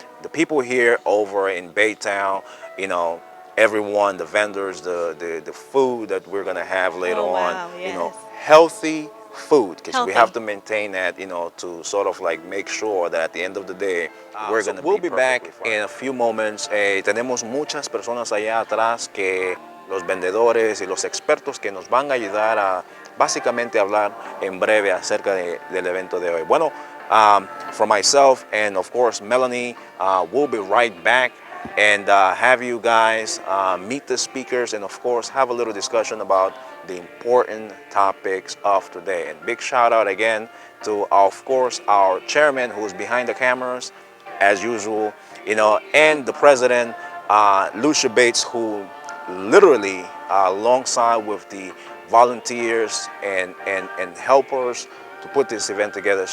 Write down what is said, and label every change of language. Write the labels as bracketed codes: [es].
[en] The people here over in Baytown, everyone, the vendors, the food that we're going to have later wow, on, yes. healthy food, because we have to maintain that, to sort of like make sure that at the end of the day, we're going to we'll be back in a few moments. [es] Tenemos muchas personas allá atrás que los vendedores y los expertos que nos van a ayudar a básicamente hablar en breve acerca del evento de hoy. [en] Bueno, for myself and of course Melanie, we'll be right back and have you guys meet the speakers and of course have a little discussion about the important topics of today. And big shout out again to, of course, our chairman who's behind the cameras as usual, and the president, Lucia Bates, who literally alongside with the volunteers and helpers to put this event together.